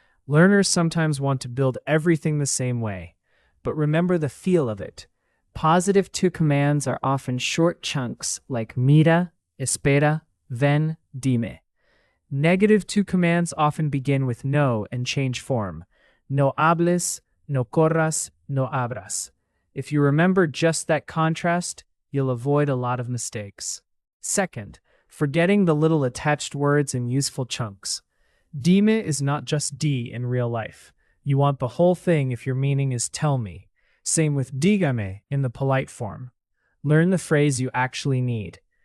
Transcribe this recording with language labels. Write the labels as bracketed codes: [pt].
[en] Learners sometimes want to build everything the same way, but remember the feel of it. Positive to commands are often short chunks like [es] mira, espera, ven, dime. [en] Negative to commands often begin with no and change form. [es] No hables, no corras, no abras. [en] If you remember just that contrast, you'll avoid a lot of mistakes. Second, forgetting the little attached words in useful chunks. Dime is not just D in real life. You want the whole thing if your meaning is tell me. Same with dígame in the polite form. Learn the phrase you actually need.